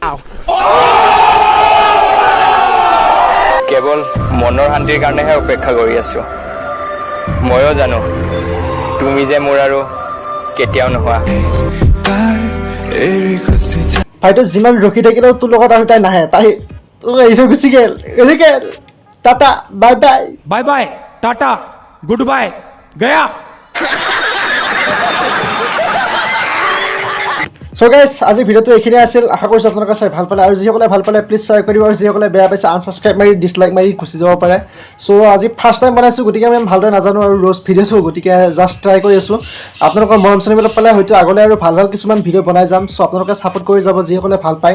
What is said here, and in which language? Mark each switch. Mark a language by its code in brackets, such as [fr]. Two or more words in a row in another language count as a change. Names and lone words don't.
[as] কেৱল মনৰ শান্তিৰ কাৰণেহে অপেক্ষা কৰি আছোঁ ময়ো জানো তুমি যে মোৰ আৰু কেতিয়াও নোহোৱা ভাইটো যিমান ৰখি থাকিলেও তোৰ লগত আৰু তাই নাহে তাই তোক এৰি থৈ গুচি গ'ল এনেকে [en] tata bye bye bye bye tata good bye गया So guys, [as] আজি ভিডিওটো এইখিনি আছিল আশা কৰিছোঁ আপোনালোকে চাই ভাল পালে আৰু যিসকলে ভাল পালে প্লিজ শ্বেয়াৰ কৰিব আৰু যিসকলে বেয়া পাইছে আনসাবস্ক্ৰাইব মাৰি ডিছলাইক মাৰি গুচি যাব পাৰে সো আজি [en] first time [as] বনাইছোঁ গতিকে আমি ভালদৰে নাজানো আৰু ৰ'জ ভিডিঅ'টো গতিকে [en] just try [as] কৰি আছোঁ আপোনালোকৰ মৰম চেনেহবিলাক পালে হয়তো আগলৈ আৰু ভাল ভাল কিছুমান ভিডিঅ' বনাই যাম সো আপোনালোকে ছাপোৰ্ট কৰি যাব যিসকলে ভাল পায়